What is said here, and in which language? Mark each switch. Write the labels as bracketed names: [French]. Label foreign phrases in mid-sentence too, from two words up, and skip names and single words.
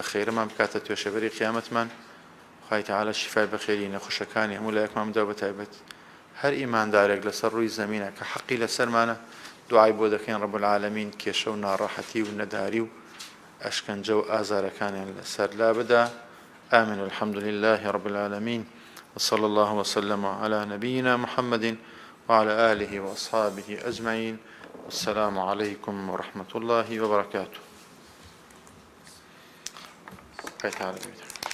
[Central Kurdish] خێرەمان بکاتە توێشەبەری قیامەتمان خوای تعالە شیفای بەخێری نەخۆشەکانی هەموو لایەکمان بدە بەتایبەت هەر ئیماندارێک لەسەر ڕووی زەمینە کە حەقی لەسەرمانە دوعای بۆ دەکەین [Arabic] ڕەب العالەمین [Central Kurdish] کێشە و ناڕەحەتی و نەداری و ئەشکەنجە و ئازارەکانیان لەسەر لا بدا [Arabic] آمين الحمد لله رب العالمين وصلى الله وسلم على نبينا محمد وعلى آله وأصحابه أجمعين والسلام عليكم ورحمة الله وبركاته.